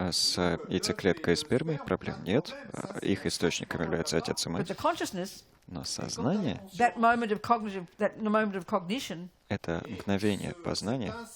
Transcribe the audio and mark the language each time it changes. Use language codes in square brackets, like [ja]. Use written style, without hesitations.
[ru] С яйцеклеткой и спермой проблем нет. Их источником являются отец и [en] But [ru] мать. [en] the consciousness, [ru] Но сознание [en] that moment of cognition, [ru] это мгновение познания,